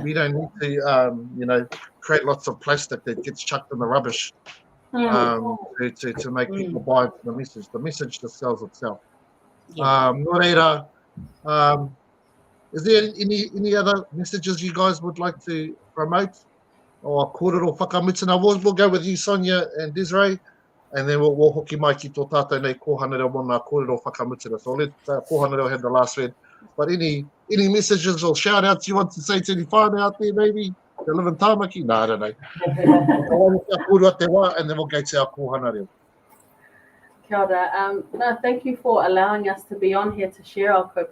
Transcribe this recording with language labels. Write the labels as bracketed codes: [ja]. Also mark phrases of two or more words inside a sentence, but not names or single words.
[en] We don't need to, you know, create lots of plastic that gets chucked in the rubbish to make people buy the message. The message just sells itself. [mi] No reira, [en] is there any other messages you guys would like to promote? [mi] Or kōrero whakamutuna? [en] We'll go with you, Sonia and Desiree, and then we'll [mi] hoki mai ki tō tātou nei Kōhanga Reo mōna kōrero whakamutuna. [en] So I'll let Kōhanga Reo have the last word. But any messages or shout outs you want to say to any whānau out there, maybe? They live in Tāmaki? No, I don't know. And then we'll go to our Kōhanga Reo. [mi] Kia ora. [en] No, thank you for allowing us to be on here to share our kaupapa.